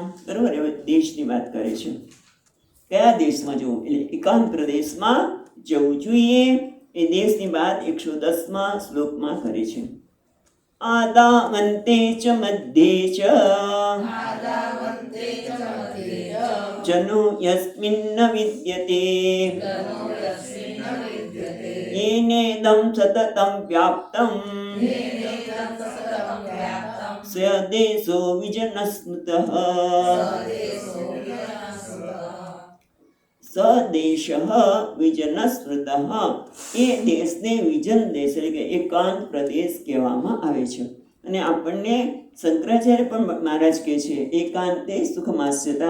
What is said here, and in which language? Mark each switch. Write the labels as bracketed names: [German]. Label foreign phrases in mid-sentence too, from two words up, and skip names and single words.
[Gujarati] બરોબર, હવે દેશની વાત કરે છે. કયા દેશમાં જવું? એટલે એકાંત પ્રદેશમાં જવું જોઈએ. એ દેશની વાત 110મા શ્લોકમાં કરે છે. [Sanskrit] આદા અંતે ચ મધ્યે ચ જનો યસ્મિન્ન વિદ્યતે येनेदं सततं व्याप्तं स देशो विजनस्मृतः સદેશ વિજનસ્મૃતઃ. [Gujarati] એ દેશને વિજન દેશ એટલે કે એકાંત પ્રદેશ કહેવામાં આવે છે. અને આપણને શંકરાચાર્ય પણ મહારાજ કહે છે [Sanskrit] એકાંતે સુખમાસ્યતા.